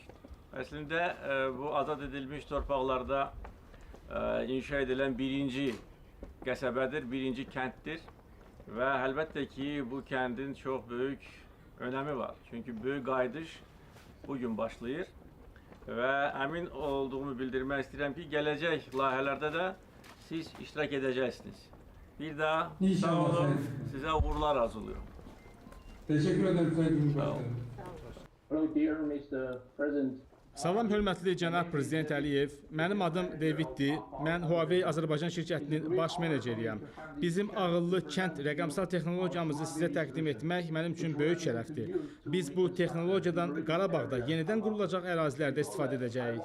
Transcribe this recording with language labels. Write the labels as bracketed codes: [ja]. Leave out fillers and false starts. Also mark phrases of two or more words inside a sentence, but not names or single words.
[az] Əslində bu azad edilmiş torpaqlarda inşa edilən birinci qəsəbədir, birinci kənddir və əlbəttə ki, bu kəndin çox böyük önəmi var. Çünki böyük qayıdış bugün başlayır və əmin olduğumu bildirmək istəyirəm ki, gələcək layihələrdə də siz iştirak edəcəksiniz. Bir daha sağ İnşallah olun, efendim. sizə uğurlar arzuluyorum. [tr] Teşekkür ederim Sayın Cumhurbaşkanım. [en] Hello, dear Mr. President. [az] Salam hörmətli cənab prezident Əliyev. Mənim adım Daviddir. Mən Huawei Azərbaycan şirkətinin baş meneceriyəm. Bizim ağıllı kənd rəqəmsal texnologiyamızı sizə təqdim etmək mənim üçün böyük şərəfdir. Biz bu texnologiyadan Qarabağda yenidən qurulacaq ərazilərdə istifadə edəcəyik.